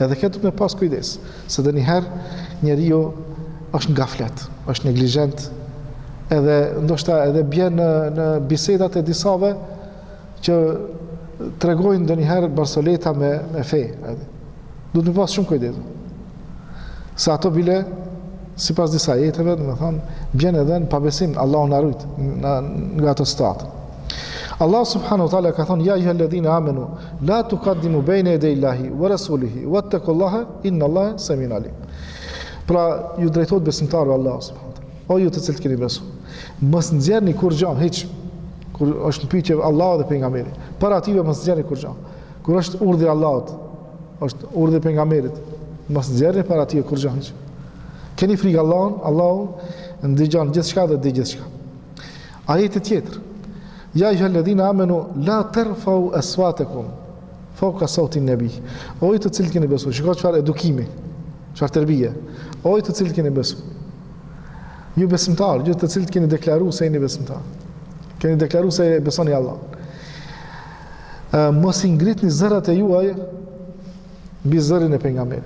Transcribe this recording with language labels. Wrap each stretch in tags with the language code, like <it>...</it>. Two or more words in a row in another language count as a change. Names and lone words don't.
<sq>Edhe këtë me pas kujdes, se dënjëherë njeriu është ngaflet, është neglizhent, edhe ndoshta edhe bjen në bisedat e disave që tregojnë ndonjëherë barsoleta me fe. Duhet të pas shumë kujdes. Se ato bile sipas disa jetëve, domethënë, bjen edhe në pabesim, Allahu na rujt nga ato situatë. Allah</sq> <ar>سبحانه وتعالى</ar> <sq>ka thonë:</sq> <ar>"يا أيها الذين آمنوا لا تقدموا بين يدي الله ورسوله واتقوا الله إن الله سميع عليم."</ar> <sq>Pra ju drejtohet besimtarëve Allah</sq> <ar>سبحانه وتعالى.</ar> <sq>O ju të cilët keni besu, mos nxjerrni kur gjë, hiç. Kur është në pyetje Allah dhe pejgamberi, para ative mos nxjerrni kur gjë. Kur është urdhri i Allahut, është urdhri i pejgamberit, mos nxjerrni para ative kur gjë, hiç. Keni frikë Allahun, Allahu ndëgjon gjithçka dhe di gjithçka. Ajeti tjetër:</sq> <ar>"يا أيها الذين آمنوا لا ترفعوا أصواتكم فوق صوت النبي."</ar> <sq>O ju të cilët keni besu, shikoj çfarë edukimi, çfarë tërbije. O ju të cilët keni besu, ju besimtar, ju të cilët keni deklaruar se jeni besimtar, keni deklaruar se besoni Allah. Mos i ngritni zërat e juaj mbi zërin e pejgamberit.</sq>